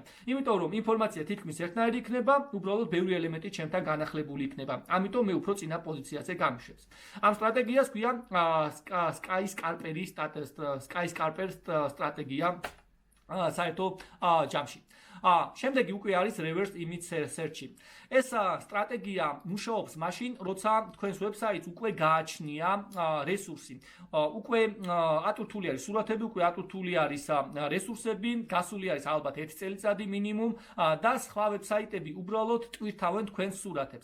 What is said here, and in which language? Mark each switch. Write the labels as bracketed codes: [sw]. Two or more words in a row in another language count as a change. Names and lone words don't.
[ka] იმიტომ რომ ინფორმაცია თითქმის ერთნაირი იქნება, უბრალოდ ბევრი ელემენტი ჩემთან განახლებული იქნება. ამიტომ მე უფრო წინა პოზიციაზე გამიშვებს. ამ სტრატეგიას ქვია Skyscraper სტრატეგია საერთო ჯამში. შემდეგი უკვე არის [en] reverse image search. [ka] ეს სტრატეგია მუშაობს მაშინ, როცა თქვენს ვებსაიტს უკვე გააჩნია რესურსი. უკვე ატვირთული არის სურათები, უკვე ატვირთული არის რესურსები, გასული არის ალბათ 1 წელიწადი მინიმუმ და სხვა ვებსაიტები უბრალოდ ტვირთავენ თქვენს სურათებს.